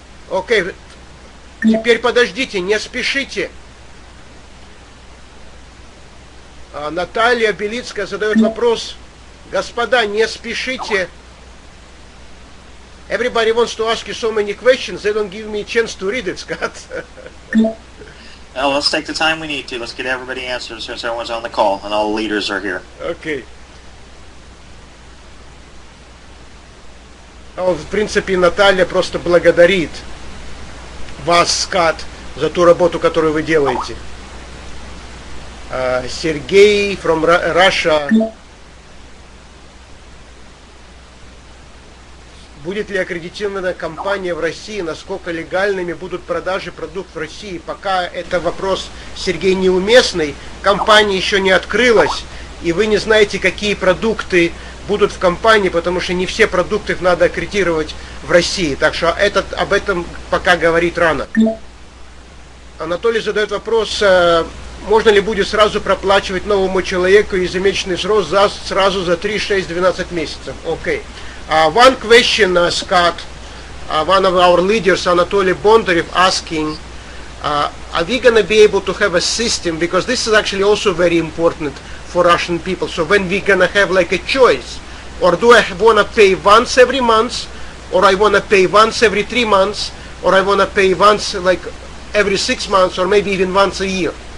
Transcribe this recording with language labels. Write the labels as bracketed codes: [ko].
[ru] Окей, теперь подождите, не спешите. Наталья Белицкая задает вопрос. Господа, не спешите. [en] Everybody wants to ask you so many questions, they don't give me a chance to read it, Scott. Well, let's take the time we need to. Let's get everybody answered since everyone's on the call and all the leaders are here. Okay. [ru] В принципе, Наталья просто благодарит вас, Скат, за ту работу, которую вы делаете. [en] Сергей from Russia. [ru] Будет ли аккредитованная компания в России? Насколько легальными будут продажи продуктов в России? Пока это вопрос, Сергей, неуместный. Компания еще не открылась, и вы не знаете, какие продукты будут в компании, потому что не все продукты надо аккредитировать в России. Так что об этом пока говорить рано. Анатолий задает вопрос, можно ли будет сразу проплачивать новому человеку ежемесячный взрост сразу за 3, 6, 12 месяцев? Окей. [en] One question, Scott, one of our leaders, Anatoly Bondarev, asking, are we going to be able to have a system, because this is actually also very important for Russian people, so when we're going to have like a choice, or do I want to pay once every month, or I want to pay once every 3 months, or I want to pay once like every 6 months, or maybe even once a year?